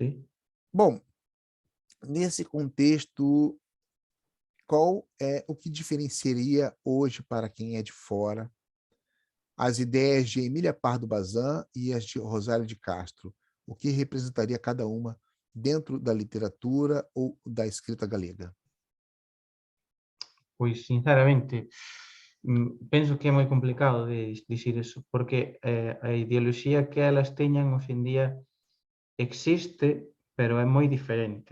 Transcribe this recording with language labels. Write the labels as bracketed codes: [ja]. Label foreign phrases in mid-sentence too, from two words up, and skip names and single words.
[gl] sí, [pt] Bom, nesse contexto, qual é o que diferenciaria hoje para quem é de fora as ideias de Emília Pardo Bazin e as de Rosário de Castro? O que representaria cada uma dentro da literatura ou da escrita galega? [gl] Pois, sinceramente, penso que é moi complicado de dicir eso, porque a ideoloxía que elas teñan hoxe en día existe, pero é moi diferente.